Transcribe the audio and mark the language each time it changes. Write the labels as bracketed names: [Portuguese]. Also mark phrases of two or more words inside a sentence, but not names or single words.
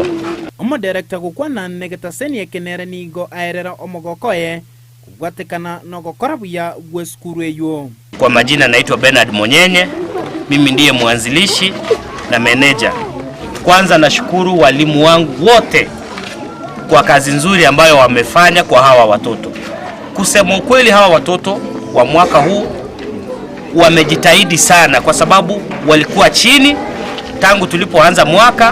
[Gusii] omo director gukwana negeta seni ekenere nigo aerera omogokoye kubwatekana no gukora buya gwe skuru eyo. [Swahili] Kwa majina naitwa Bernard Monyenye, mimi ndiye mwanzilishi na manager. Kwanza nashukuru walimu wangu wote kwa kazi nzuri ambayo wamefanya kwa hawa watoto. Kusema ukweli, hawa watoto wa mwaka huu wamejitahidi sana kwa sababu walikuwa chini tangu tulipoanza mwaka.